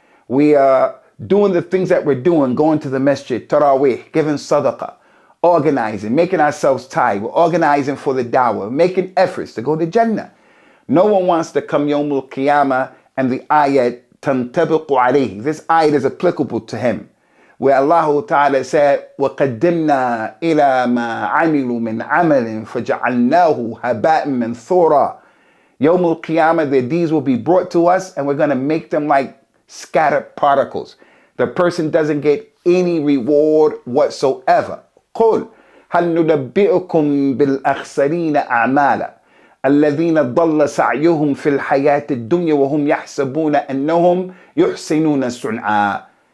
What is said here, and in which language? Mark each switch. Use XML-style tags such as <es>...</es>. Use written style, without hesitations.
<en>We are doing the things that we're doing, going to the masjid, tarawih, giving sadaqah, organizing, making ourselves tired. We're organizing for the dawah, making efforts to go to Jannah. No one wants to come Yawm al-Qiyamah and the ayat</en> <ar>tantabiqu alayhi.</ar> <en>This ayat is applicable to him. where Allah Ta'ala said,</en> <ar>وَقَدِّمْنَا إِلَى مَا عَمِلُوا مِنْ عَمَلٍ فَجَعَلْنَاهُ هَبَاءً مَنْثُورًا.</ar> <en>Yawm al-Qiyamah, their deeds will be brought to us, and we're going to make them like scattered particles. The person doesn't get any reward whatsoever.</en> <ar>قُلْ هَلْ نُنَبِّئُكُمْ بِالْأَخْسَرِينَ أَعْمَالًا الَّذِينَ ضَلَّ سَعْيُهُمْ فِي الْحَيَاةِ الدُّنْيَا وَهُمْ يَحْسَبُونَ أَنَّهُمْ يُحْسِنُونَ صُنْعًا.</ar>